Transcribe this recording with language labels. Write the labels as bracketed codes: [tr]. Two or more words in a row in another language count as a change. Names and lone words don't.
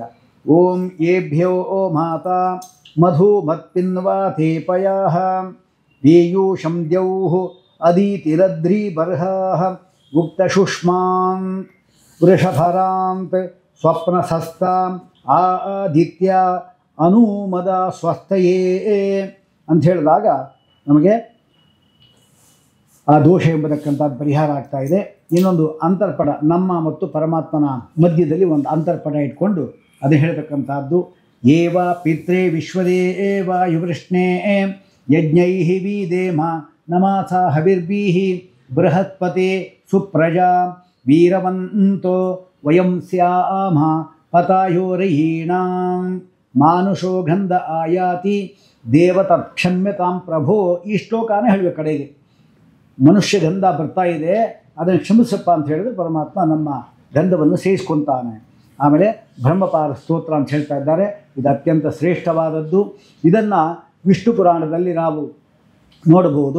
[sa] ಓಂ ಏಭ್ಯೋ ಓ ಮಾತಾ ಮಧು ಮತ್ಪಿನ್ವಾಥೇ ಪಯಾಃ ಪೀಯೂಷಂ ದ್ಯೌಃ ಅದೀತಿರದ್ರಿ ಬರ್ಹಾಃ ಗುಪ್ತಶುಷ್ಮಾನ್ ವೃಷಭರಾಂತ್ ಸ್ವಪ್ನಸಸ್ತಾಂ ಆದಿತ್ಯ ಅನುಮದ ಸ್ವಸ್ಥಯೇ [kn] ಅಂತ ಹೇಳಿದಾಗ ನಮಗೆ ಆ ದೋಷ ಎಂಬತಕ್ಕಂಥದ್ದು ಪರಿಹಾರ ಆಗ್ತಾ ಇದೆ. ಇನ್ನೊಂದು ಅಂತರ್ಪಟ ನಮ್ಮ ಮತ್ತು ಪರಮಾತ್ಮನ ಮಧ್ಯದಲ್ಲಿ ಒಂದು ಅಂತರ್ಪಟ ಇಟ್ಕೊಂಡು ಅದು ಹೇಳ್ತಕ್ಕಂಥದ್ದು. [sa] ಏವ ಪಿತ್ರೇ ವಿಶ್ವದೇವ ಯುವೃಷ್ಣೇ ಯಜ್ಞೈಃ ವೀದೇಮ ನಮಾಸ ಹವಿರ್ಭೀಃ ಬೃಹಸ್ಪತೆ ಸುಪ್ರಜಾ ವೀರವಂತೋ ವಯಂ ಸ್ಯಾಮ ಪತಾಯೋರಯೀಣಾಂ ಮಾನುಷೋ ಗಂಧ ಆಯಾತಿ ದೇವತಕ್ಷಮ್ಯತಾಂ ಪ್ರಭೋ. [kn] ಈ ಶ್ಲೋಕನೇ ಹೇಳಬೇಕು ಕಡೆಗೆ. ಮನುಷ್ಯ ಗಂಧ ಬರ್ತಾ ಇದೆ, ಅದನ್ನು ಕ್ಷಮಿಸಪ್ಪ ಅಂತ ಹೇಳಿದ್ರೆ ಪರಮಾತ್ಮ ನಮ್ಮ ಗಂಧವನ್ನು ಸೇರಿಸ್ಕೊತಾನೆ. ಆಮೇಲೆ ಬ್ರಹ್ಮಪಾರ ಸ್ತೋತ್ರ ಅಂತ ಹೇಳ್ತಾ ಇದ್ದಾರೆ. ಇದು ಅತ್ಯಂತ ಶ್ರೇಷ್ಠವಾದದ್ದು. ಇದನ್ನು ವಿಷ್ಣು ಪುರಾಣದಲ್ಲಿ ನಾವು ನೋಡಬಹುದು.